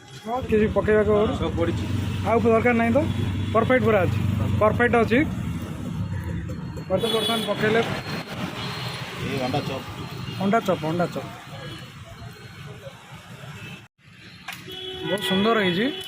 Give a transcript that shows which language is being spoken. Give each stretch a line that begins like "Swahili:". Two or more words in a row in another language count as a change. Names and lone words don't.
Odia: କିଛି ପକାଇବାକୁ
Hindi: सब पड़ी
Odia: ଆଉ ଦରକାର ନାହିଁ ତ ପରଫେକ୍ଟ ପୁରା ଅଛି ପରଫେକ୍ଟ ଅଛି ବର୍ତ୍ତମାନ ପକାଇଲେ
Hindi: ये अंडा चॉप
Odia: ଅଣ୍ଡା ଚପ୍ ବହୁତ ସୁନ୍ଦର ହେଇଛି।